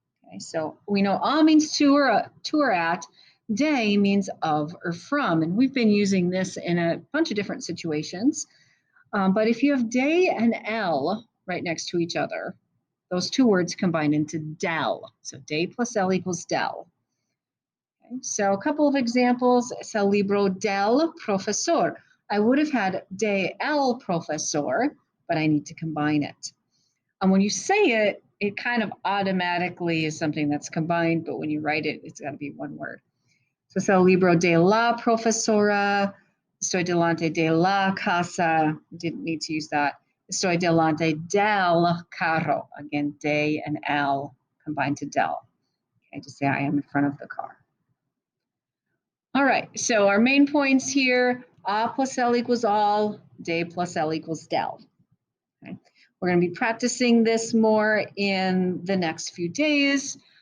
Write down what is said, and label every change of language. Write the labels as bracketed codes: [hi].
[en] Okay, so we know a means to or at. De means of or from, and we've been using this in a bunch of different situations. But if you have de and el right next to each other, those two words combine into del. So de plus el equals del. Okay, so a couple of examples. [es] Es el libro del profesor. [en] I would have had [es] de el profesor, [en] but I need to combine it. And when you say it, it kind of automatically is something that's combined, but when you write it, it's got to be one word. [es] So es el libro de la profesora. Estoy delante de la casa. [en] Didn't need to use that. [es] Estoy delante del carro. [en] Again, de and el combined to del. Okay, to say I am in front of the car. All right, so our main points here, a plus l equals all, de plus l equals del. Okay. We're going to be practicing this more in the next few days.